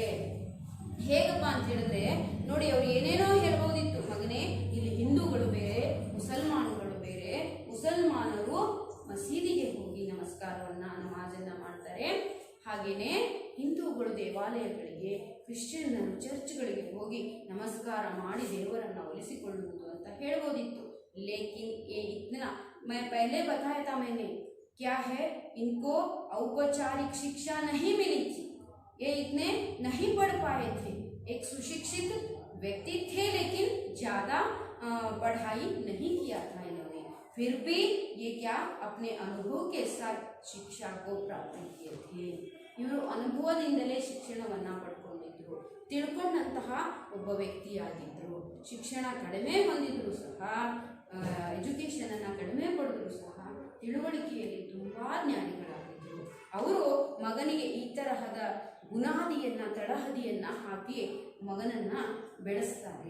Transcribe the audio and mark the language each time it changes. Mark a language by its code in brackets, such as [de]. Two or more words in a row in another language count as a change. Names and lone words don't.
[kn] ಹೇಗಪ್ಪ ಅಂತ ಹೇಳಿದ್ರೆ ನೋಡಿ, ಅವ್ರು ಏನೇನೋ ಹೇಳ್ಬೋದಿತ್ತು, ಮಗನೇ ಇಲ್ಲಿ ಹಿಂದೂಗಳು ಬೇರೆ, ಮುಸಲ್ಮಾನಗಳು ಬೇರೆ, ಮುಸಲ್ಮಾನರು ಮಸೀದಿಗೆ ಹೋಗಿ ನಮಾಜನ್ನ ಮಾಡ್ತಾರೆ, ಹಾಗೇನೆ ಹಿಂದೂಗಳು ದೇವಾಲಯಗಳಿಗೆ, ಕ್ರಿಶ್ಚಿಯನ್ನರು ಚರ್ಚ್ಗಳಿಗೆ ಹೋಗಿ ನಮಸ್ಕಾರ ಮಾಡಿ ದೇವರನ್ನ ಒಲಿಸಿಕೊಳ್ಳುವುದು ಅಂತ ಹೇಳ್ಬೋದಿತ್ತು। [hi] लेकिन ये इतना मैं पहले बताया था मैंने, क्या है, इनको औपचारिक शिक्षा नहीं मिली थी, ये इतने नहीं पढ़ पाए थे। एक सुशिक्षित व्यक्ति थे लेकिन ज़्यादा पढ़ाई नहीं किया था इन्होंने, फिर भी ये क्या अपने अनुभव के साथ शिक्षा को प्राप्त किए थे। [kn] ಇವರು ಅನುಭವದಿಂದಲೇ ಶಿಕ್ಷಣವನ್ನು ಪಡ್ಕೊಂಡಿದ್ರು, ತಿಳ್ಕೊಂಡಂತಹ ಒಬ್ಬ ವ್ಯಕ್ತಿಯಾಗಿದ್ದರು। ಶಿಕ್ಷಣ ಕಡಿಮೆ ಹೊಂದಿದ್ರು ಸಹ, ಎಜುಕೇಷನ್ ಅನ್ನು ಕಡಿಮೆ ಪಡೆದ್ರು ಸಹ ತಿಳುವಳಿಕೆಯಲ್ಲಿ ತುಂಬಾ ಜ್ಞಾನಿಗಳಾಗಿದ್ದರು। ಅವರು ಮಗನಿಗೆ ಈ ತರಹದ ಬುನಾದಿಯನ್ನು ತಳಹದಿಯನ್ನು ಹಾಕಿ ಮಗನನ್ನು ಬೆಳೆಸ್ತಾರೆ.